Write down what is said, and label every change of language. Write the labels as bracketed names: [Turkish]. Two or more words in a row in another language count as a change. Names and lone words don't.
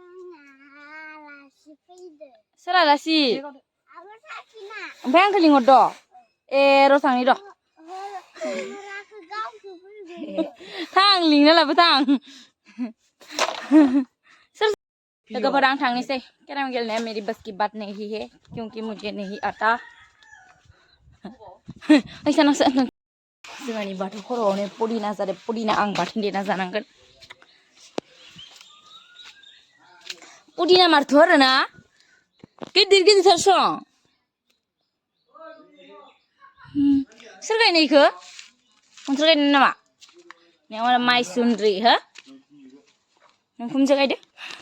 [Bodo] सोर आलासि ओमफ्राय आंखौ लिंहरद' ए र' थांनि र' थां लिंना लाबो थां लोगोफोर आं थांनोसै केराम गेलेनाया [Hindi] मेरी बस की बात नहीं है क्योंकि मुझे नहीं आता [Bodo] जोंहानि बाथौ खर'आवनो पुदिना जादों पुदिना आं बाथोन देना जानांगोन पुदिना मारथ' आरोना गिदिर गिदिरथार सं सोर गायनाय इखो नोंसोर गायनाय नामा माइसुन्द्रि हो नों खुमजो गायदो